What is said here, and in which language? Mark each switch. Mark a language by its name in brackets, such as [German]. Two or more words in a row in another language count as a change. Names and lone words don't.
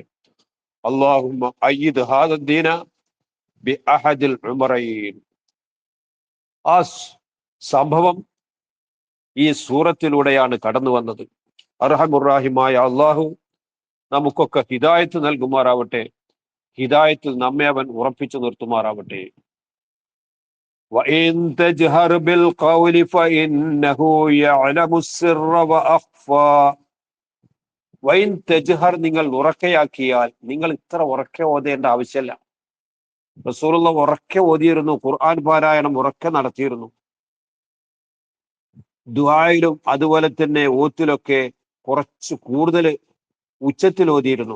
[Arabic] اللهم أيد هذا الدين بأحد العمرين. [Malayalam] ആ സംഭവം ഈ സൂറത്തിലൂടെയാണ് കടന്നു വന്നത്. അർഹമുറാഹിമായ അള്ളാഹു നമുക്കൊക്കെ ഹിദായത്ത് നൽകുമാറാവട്ടെ. ഹിദായത്തിൽ നമ്മെ അവൻ ഉറപ്പിച്ചു നിർത്തുമാറാവട്ടെ. [Arabic] وَإِن تَجْهَرْ بِالْقَوْلِ فَإِنَّهُ يَعْلَمُ السِّرَّ وَأَخْفَى. وإن تجهر, [Malayalam] നിങ്ങൾ ഉറക്കയാക്കിയാൽ, നിങ്ങൾ ഇത്ര ഉറക്കെ ഓതേണ്ട ആവശ്യമില്ല. റസൂലുള്ള ഉറക്കെ ഓതിയിരുന്നു, ഖുർആൻ പാരായണം ഉറക്കെ നടത്തിയിരുന്നു. ദുആയിലും അതുപോലെ തന്നെ ഓത്തിലൊക്കെ കുറച്ച് കൂടുതൽ ഉച്ചത്തിൽ ഓതിയിരുന്നു.